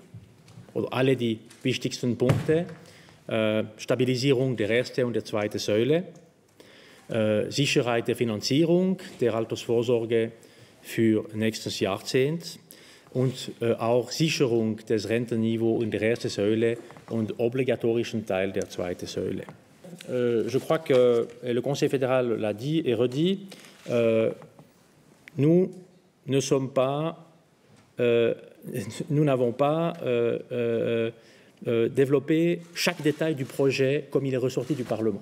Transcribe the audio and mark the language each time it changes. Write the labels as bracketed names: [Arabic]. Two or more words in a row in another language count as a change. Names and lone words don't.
[German] Oder alle die wichtigsten Punkte. Stabilisierung der ersten und der zweiten Säule, Sicherheit der Finanzierung der Altersvorsorge für nächstes Jahrzehnt und auch Sicherung des Rentenniveaus in der ersten Säule und obligatorischen Teil der zweiten Säule. [French] Je crois que le Conseil fédéral l'a dit et redit, nous n'avons pas développé chaque détail du projet comme il est ressorti du Parlement.